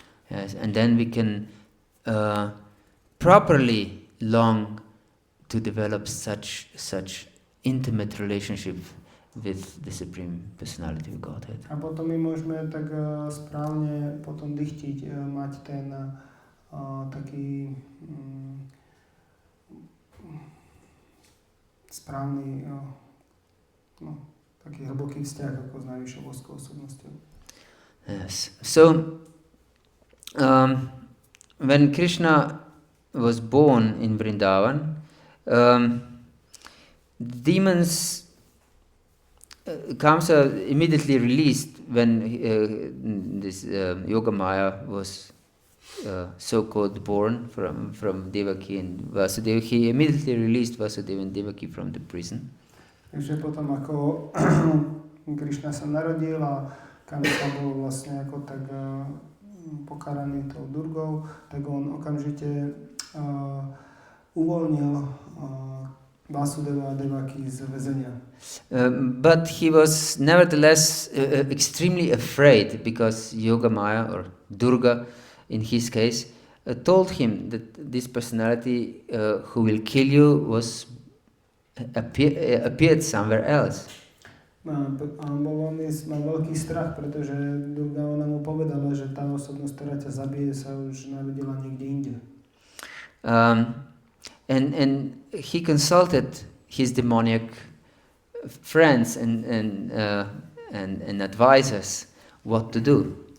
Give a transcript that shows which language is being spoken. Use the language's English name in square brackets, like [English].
[English] Yes, and then we can properly long to develop such intimate relationship with the Supreme Personality of Godhead. [Slovak] A potom my môžeme tak správne potom dychtiť, mať ten taký správny taký hlboký vzťah ako s najvyššou boskou osobnosťou. [English] Yes. So when Krishna was born in Vrindavan, demons Kamsa immediately released when this Yoga Maya was so-called born from Devaki and Vasudeva. He immediately released Vasudeva and Devaki from the prison. [Slovak] Takže potom ako Krishna sa narodil a Kamsa bol vlastne ako tak pokáraný tou Durgou, tak on okamžite uvoľnil Vasudeva a Devaki z väzenia. [English] But he was nevertheless extremely afraid because Yoga Maya or Durga in his case told him that this personality who will kill you was appeared somewhere else. [Slovak] On mal veľký strach, pretože Durga ona mu povedala, že tá osobnosť, ktorá ťa zabije, sa už narodila niekde inde. [English] And he consulted his demoniac friends and advisors what to do.